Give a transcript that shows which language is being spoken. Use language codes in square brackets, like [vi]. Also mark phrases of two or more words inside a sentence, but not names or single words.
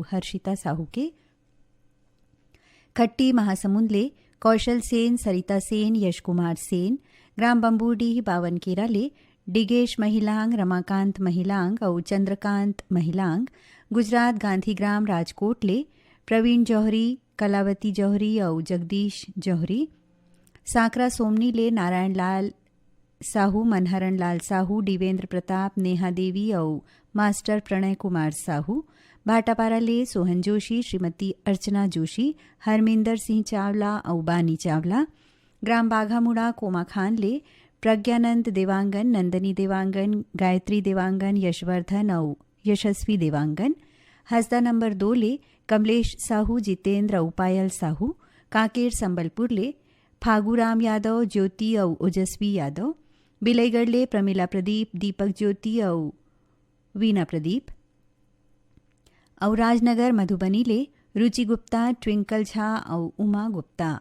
[hne] हर्षिता साहू के खट्टी महासमुंद ले कौशल सेन, सरिता सेन, यश कुमार सेन, ग्राम बम्बूडीह बावनकेरा ले डिगेश महिलांग, रमाकांत महिलांग और चंद्रकांत महिलांग, गुजरात गांधीग्राम राजकोट ले प्रवीण जौहरी, कलावती जौहरी और जगदीश जौहरी, साकरा सोमनी ले नारायण लाल साहू, मनहरण लाल साहू, दिवेंद्र प्रताप, नेहा देवी और मास्टर प्रणय कुमार साहू, भाटापारा ले सोहन जोशी, श्रीमती अर्चना जोशी, हरमिंदर सिंह चावला और बानी चावला, ग्राम बाघामुड़ा कोमा खान ले प्रज्ञानंद देवांगन, नंदनी देवांगन, गायत्री देवांगन, यशवर्धन और यशस्वी देवांगन, हसदा नंबर 2 ले कमलेश साहू, जितेंद्र और पायल साहू, कांकेर संबलपुर ले फागूराम यादव, ज्योति और ओजस्वी यादव, बिलईगढ़ ले प्रमिला प्रदीप, दीपक ज्योति और वीना प्रदीप, और राजनगर मधुबनी ले रुचि गुप्ता, ट्विंकल झा और उमा गुप्ता।